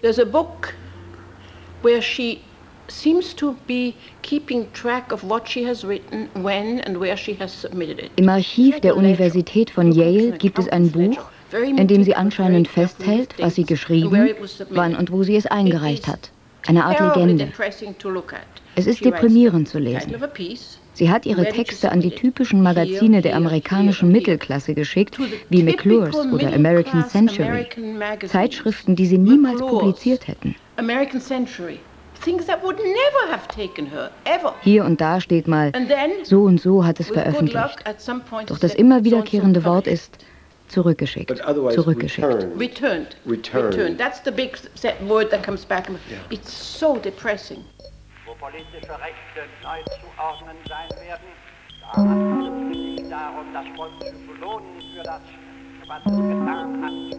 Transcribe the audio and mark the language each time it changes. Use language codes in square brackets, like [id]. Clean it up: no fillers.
[en] There's a book where she seems to be keeping track of what she has written, when and where she has submitted it. [de] Im Archiv der Universität von Yale gibt es ein Buch, in dem sie anscheinend festhält, was sie geschrieben, wann und wo sie es eingereicht hat. Eine Art Legende. Es ist deprimierend zu lesen. Sie hat ihre Texte an die typischen Magazine der amerikanischen Mittelklasse geschickt, wie McClure's oder American Century, Zeitschriften, die sie niemals publiziert hätten. [en] American Century. Things that would never have taken her, ever. [de] Hier und da steht mal, so und so hat es veröffentlicht. Doch das immer wiederkehrende Wort ist zurückgeschickt, zurückgeschickt. [en] Returned. Returned. That's the big word that comes back. It's so depressing. [de] Wo politische Rechte neu zu ordnen sein werden, da handelt es sich darum, das Volk zu belohnen für das, was es getan hat.